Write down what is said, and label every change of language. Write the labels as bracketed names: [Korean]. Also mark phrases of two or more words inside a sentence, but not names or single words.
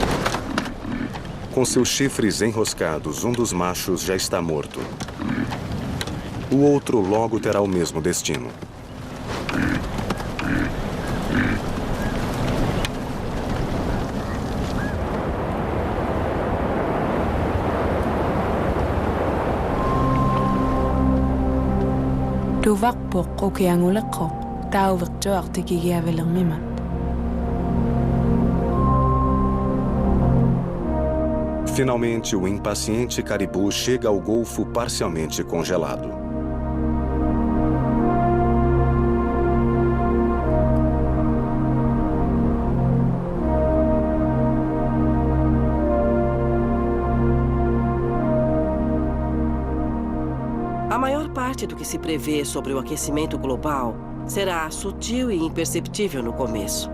[Portuguese] Com seus chifres enroscados, um dos machos já está morto. o outro logo terá o mesmo destino. [Inuktitut] Tuvaqpoq ukianguleqo, tauviqtuaq tikigiavelermimat. [Portuguese] Finalmente, o impaciente caribu chega ao golfo parcialmente congelado. A maior parte do que se prevê sobre o aquecimento global será sutil e imperceptível no começo.